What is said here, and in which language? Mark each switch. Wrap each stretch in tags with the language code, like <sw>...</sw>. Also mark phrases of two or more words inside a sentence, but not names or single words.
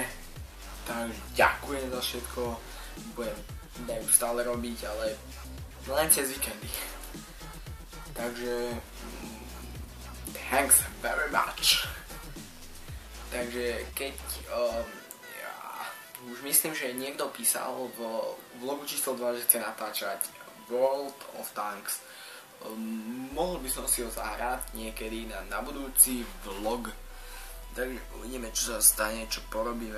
<sk>Takže ďakujem za všetko, budem neustále robiť, ale len cez víkendy. Takže</sk> <en>thanks very much.</en> <sk>Takže keď ja už myslím, že niekto písal v vlogu číslo 2, že chce natáčať World of Tanks. Mohol by som si ho zahrať niekedy na budúci vlog. Takže uvidíme, čo sa stane, čo porobíme.</sk>